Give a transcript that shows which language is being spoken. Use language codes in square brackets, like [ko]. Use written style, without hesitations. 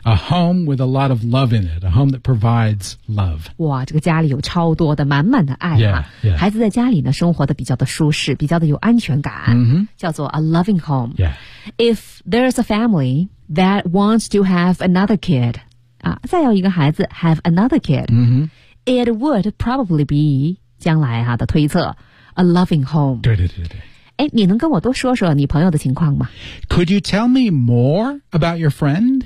[en] A home with a lot of love in it A home that provides love [zh] 哇这个家里有超多的满满的爱、啊、 [en] yeah, yeah. [zh] 孩子在家里呢生活的比较的舒适比较的有安全感、嗯、叫做 [en] a loving home、 yeah. If there's a familyThat wants to have another kid. [zh] 啊，再要一个孩子 [en] have another kid.、 Mm-hmm. It would probably be, [zh] 将来啊的推测 [en] a loving home. [zh] 对对对对。哎，你能跟我多说说你朋友的情况吗 [en] ?Could you tell me more about your friend?、